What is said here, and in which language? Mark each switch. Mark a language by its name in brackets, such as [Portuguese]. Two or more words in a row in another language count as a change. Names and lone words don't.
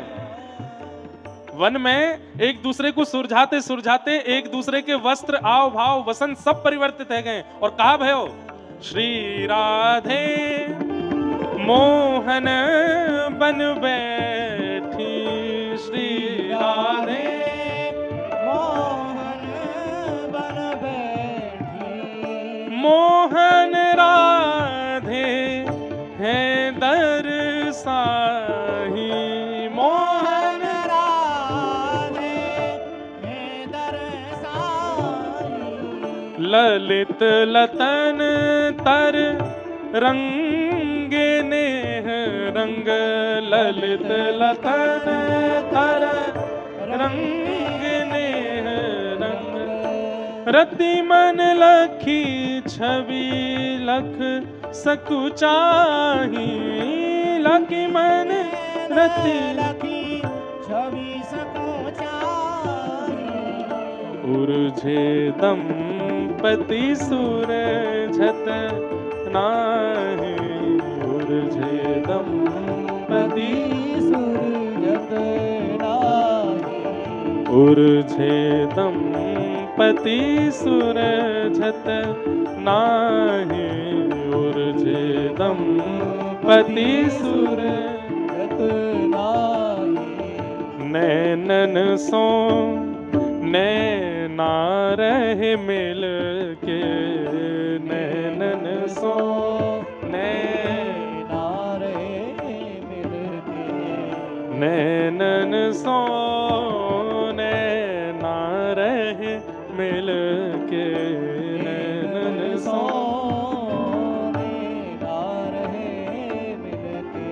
[Hindi] वन में एक दूसरे को सुरझाते सुरझाते एक दूसरे के वस्त्र, आव भाव, वसन सब परिवर्तित है गए और कहा भयो श्री राधे मोहन बन बैठी, श्री राधे मोहन बन बैठी। [Braj] मोहन राधे हैं दरसाही, मोहन राधे हैं दरसाही। ललित लतन तर रंगे नेह रंग, ललित लतन तर रंगे नेह रंग। रति मन लखी छवि लख सकुचाही, लखी मन रति लखी छवि सकुचाही। उलझे दंपति सुलझत नाही, उलझे दंपति सुलझत नाही, उलझे दंपति सुलझत नाही, उलझे दंपति सुलझत नाही। नैनन सो नैना रहे मिल के, नैनन सो नैना रहे मिल के, नैनन सो नैना रहे मिल के, नैनन सो नैना रहे मिल के।